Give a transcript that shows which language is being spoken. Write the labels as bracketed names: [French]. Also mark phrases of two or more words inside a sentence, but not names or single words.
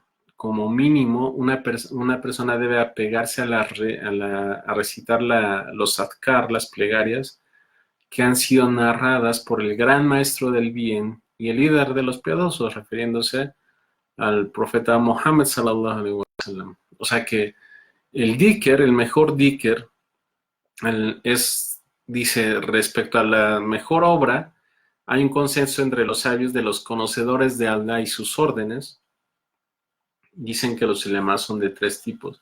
[Spanish] Como mínimo, una persona debe apegarse a recitar los adkar, las plegarias, que han sido narradas por el gran maestro del bien y el líder de los piadosos, refiriéndose al profeta Muhammad [Arabic] صلى الله عليه وسلم. [Spanish] O sea que el dhikr, el mejor dhikr, dice, respecto a la mejor obra, hay un consenso entre los sabios de los conocedores de Allah y sus órdenes. Dicen que los ulemas son de tres tipos.